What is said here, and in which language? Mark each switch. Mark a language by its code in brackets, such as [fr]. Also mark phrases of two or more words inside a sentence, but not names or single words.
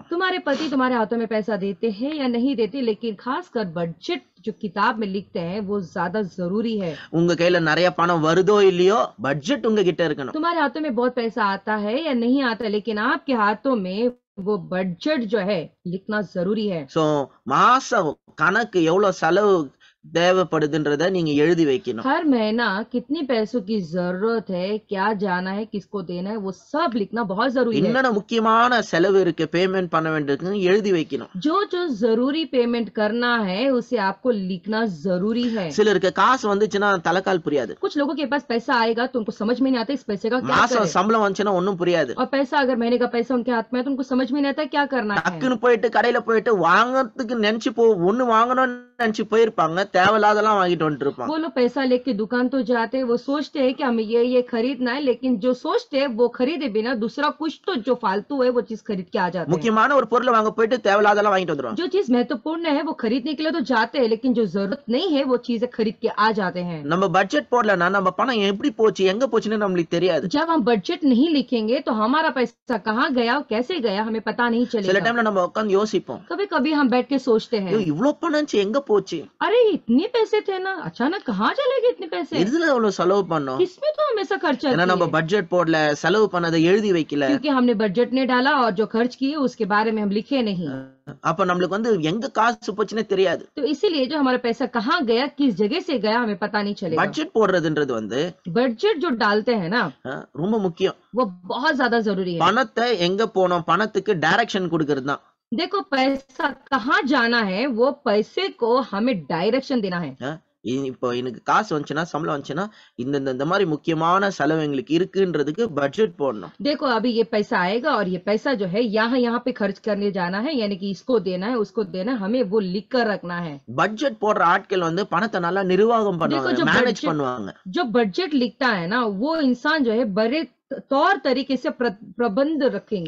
[hi] तुम्हारे पति तुम्हारे हाथों में पैसा देते हैं या नहीं देते, लेकिन खासकर बजट जो किताब में लिखते हैं वो ज्यादा जरूरी है। [ta] உங்க கையில நிறைய பணம் வருதோ இல்லையோ, பட்ஜெட் உங்க கிட்ட இருக்கணும். [hi] तुम्हारे हाथों में बहुत पैसा आता है या नहीं आता, लेकिन आपके हाथों में वो बजट जो है लिखना जरूरी है। [ta] சோ மாசம் கணக்கு எவ்வளவு செலவு தேவைப்படுதுன்றத நீங்க எழுதி வைக்கணும். [hi] हर महीना कितनी पैसों की जरूरत है, क्या जाना है, किसको देना है, वो सब लिखना बहुत जरूरी है। [ta] என்னென்ன முக்கியமான செலவு இருக்கு, பேமெண்ட் பண்ண வேண்டியதுன்னு எழுதி வைக்கணும். [hi] जो जो जरूरी पेमेंट करना है उसे आपको लिखना जरूरी है। [ta] சிலருக்கு காசு வந்துச்சுன்னா தலைக்கால் புரியாது. [hi] कुछ लोगों के पास पैसा आएगा तो उनको समझ में नहीं आता इस पैसे का क्या [ta] மாசம் [hi] करें, [ta] சம்பளம் வந்துச்சுன்னா ஒண்ணும் புரியாது. [hi] और पैसा अगर महीने का पैसा उनके हाथ में है तो उनको समझ में नहीं आता क्या करना है। [ta] டக்குன்னு போயிட்டு கடையில போயிட்டு வாங்கறதுக்கு நினைச்சு ஒண்ணு வாங்கணும்னு நினைச்சு போயிருப்பாங்க, தேவையில்லாதெல்லாம் வாங்கிட்டு வந்துட்டு இருப்பாங்க. [hi] वो लोग पैसा लेके दुकान तो जाते हैं, वो सोचते हैं कि हमें ये खरीदना है, लेकिन जो सोचते हैं वो खरीदे बिना दूसरा कुछ तो जो फालतू है वो चीज खरीद के आ जाते हैं। [ta] முக்கியமான ஒரு பொருளை வாங்க போயிட்டு தேவையில்லாதெல்லாம் வாங்கிட்டு வந்துருவாங்க. [hi] जो चीज महत्वपूर्ण है वो खरीदने के लिए तो जाते हैं, लेकिन जो जरूरत नहीं है वो चीजें खरीद के आ जाते हैं। [ta] நம்ம பட்ஜெட் போடலன்னா நம்ம பணம் எப்படி போச்சு எங்க போச்சுன்னு நம்மளுக்கு தெரியாது. [hi] जब हम बजट नहीं लिखेंगे तो हमारा पैसा कहाँ गया और कैसे गया हमें पता नहीं [ta] சில [hi] चलेगा। [ta] டைம்ல நம்ம உட்கார்ந்து யோசிப்போம், [hi] कभी कभी हम बैठ के सोचते हैं [ta] ஐயோ இவ்ளோ பணம் எங்க போச்சு, [hi] अरे इतने पैसे थे ना, अचानक कहाँ चले गए इतने पैसे, [ta] எதுல அவ்வளவு செலவு பண்ணோம். [hi] किसमें तो हम ऐसा खर्चा [ta] ஏன்னா நம்ம [hi] किए? [ta] பட்ஜெட் போடல, செலவு பண்ணதை எழுதி வைக்கல. [hi] क्योंकि हमने बजट नहीं डाला और जो खर्च किए उसके बारे में हम लिखे नहीं, [ta] அப்ப நம்மளுக்கு வந்து எங்க காசு போச்சுன்னே தெரியாது. [hi] तो इसीलिए जो हमारा पैसा कहाँ गया, किस जगह से गया, हमें पता नहीं चलेगा। [ta] பட்ஜெட் போடுறதுன்றது வந்து [hi] बजट जो डालते हैं ना [ta] ரொம்ப முக்கியம். [hi] वो बहुत ज्यादा जरूरी है। [ta] பணத்தை எங்க போனோம், பணத்துக்கு டைரக்ஷன் கொடுக்கறது தான். [hi] देखो पैसा कहाँ जाना है, वो पैसे को हमें डायरेक्शन देना है। [ta] இப்போ எனக்கு காசு வந்துச்சுன்னா, சம்பளம் வந்துச்சுன்னா இந்த மாதிரி முக்கியமான செலவு எங்களுக்கு இருக்குன்றதுக்கு பட்ஜெட் போடணும். [hi] देखो अभी ये पैसा आएगा और ये पैसा जो है यहाँ पे खर्च करने जाना है, यानी कि इसको देना है उसको देना है, हमें वो लिख कर रखना है। [ta] பட்ஜெட் போடுற ஆட்கள் வந்து பணத்தை நல்லா நிர்வாகம் பண்ணுவாங்க, மேனேஜ் பண்ணுவாங்க. [hi] जो बजट लिखता है ना वो इंसान जो है बड़े तौर तरीके से प्रबंध रखेंगे।